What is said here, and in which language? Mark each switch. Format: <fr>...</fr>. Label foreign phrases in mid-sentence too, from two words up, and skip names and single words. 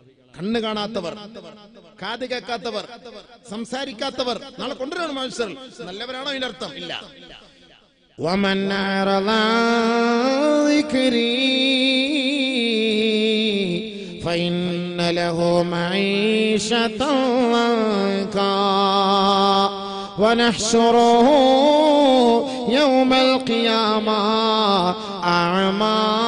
<ml>കണ്ണ് കാണാത്തവർ, കാത് കേൾക്കാത്തവർ, സംസാരിക്കാത്തവർ നാളെ കൊണ്ടുവരണം മനുഷ്യർ. നല്ലവരാണോ ഇതിനർത്ഥം? ഇല്ല.</ml> <ar>ومن أعرض عن ذكري فإن له معيشة ضنكا ونحشره يوم القيامة أعمى</ar>